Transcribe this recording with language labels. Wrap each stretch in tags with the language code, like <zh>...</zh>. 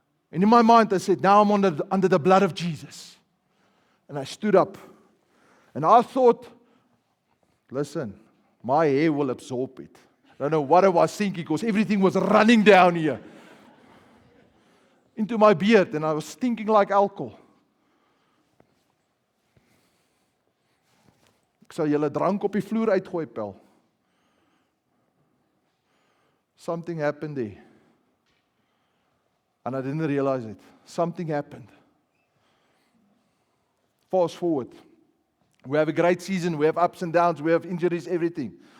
<en>And in my mind I said, now I'm under the blood of Jesus. And I stood up. And I thought, listen, my hair will absorb it. I don't know what I was thinking because everything was running down here. Into my beard and I was stinking like alcohol.</en> <af>Ek sal julle drank op die vloer uitgooi, pel.</af> <en>Something happened there. And I didn't realize it. Something happened. Fast forward. We have a great season. We have ups and downs. We have injuries, everything.</en>